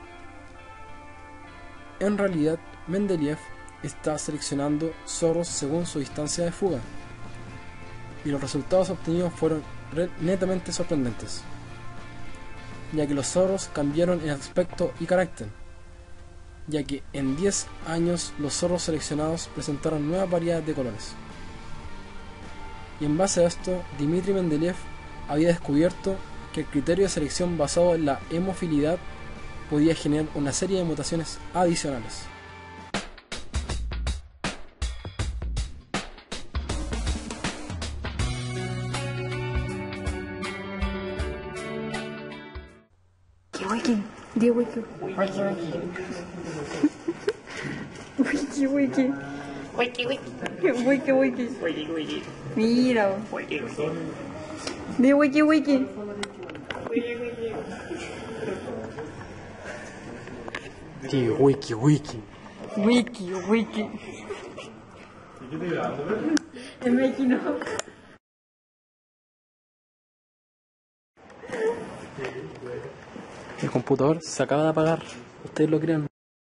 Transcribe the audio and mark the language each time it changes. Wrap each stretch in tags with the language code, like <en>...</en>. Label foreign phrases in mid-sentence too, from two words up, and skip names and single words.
<es>En realidad, Mendeleev está seleccionando zorros según su distancia de fuga, y los resultados obtenidos fueron netamente sorprendentes, ya que los zorros cambiaron en aspecto y carácter, ya que en 10 años los zorros seleccionados presentaron nuevas variedades de colores. Y en base a esto, Dmitri Mendeleev había descubierto que el criterio de selección basado en la hemofilidad podía generar una serie de mutaciones adicionales. Wiki, di wiki. Wiki, wiki. Wiki, wiki. Wiki, wiki. Wiki, wiki. Mira. Wiki, wiki. Di wiki, wiki. Sí, wiki, wiki. Wiki, wiki. Es</es> <en>making up.</en> <es>El computador se acaba de apagar. ¿Ustedes lo creen?</es>